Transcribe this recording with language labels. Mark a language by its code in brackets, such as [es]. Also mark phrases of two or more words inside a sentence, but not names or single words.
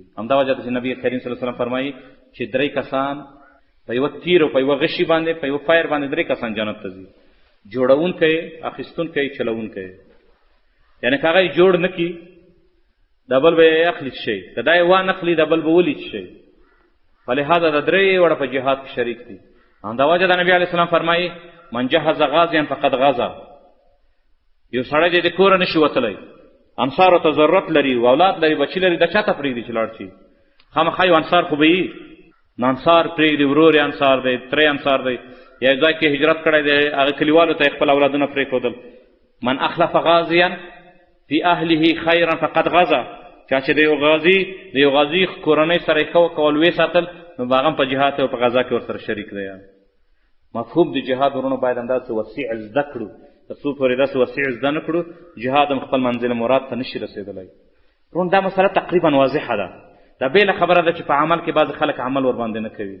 [ps] همدا وجه ده چې نبي کریم [ar] صلی الله علیه وسلم [ps] فرمایي چې 3 کسان په یوه تیر او په یوه غشي باندې، په یوه فایر باندې 3 کسان جنت ته ځي: جوړونکی، اخیستونکی، چلونکی. یعنې که هغه یې جوړ نه کړي، دا بل به یې اخلي څه شی، که دا یې وانه اخلي، دا بل به ولي څه شی. فلهذا دا 3 وړه په جهاد کې شریک دي. همدا وجه ده نبي [ar] علیه السلام [ps] فرمایي: [ar] من جهز غازیا فقد غزا. [ps] یو سړی دی د کوره نشي وتلی، انصارو ته ضرورت لري، اولاد لري، بچي لري، دا چا ته پرېږدي چې لاړ شي؟ خامخا یو انصار خو به وي، نو انصار پرېږدي، ورور یې انصار دی، ترې انصار دی، یا ځای کې هجرت کړی دی، هغه کلیوالو ته یې خپل اولادونه پرېښودل. [ar] من اخلف غازیا فی اهله خیرا فقد غزا. [ps] چا چې د یو غازي کورنۍ سره یې ښه وکول، ویې ساتل، نو به هغه هم په جهاد او په غزا کې ورسره شریک دی. مفهوم د جهاد ورونو باید همداسې وسیع زده کړو. تر څو پورې داسې وسیع زده نه کړو، جهاد هم خپل منزل مراد ته نشي رسېدلی. ورونو دا مسله تقریبا واضحه ده. دا بېله خبره ده چې په عمل کې بعضې خلک عمل ورباندې نه کوي.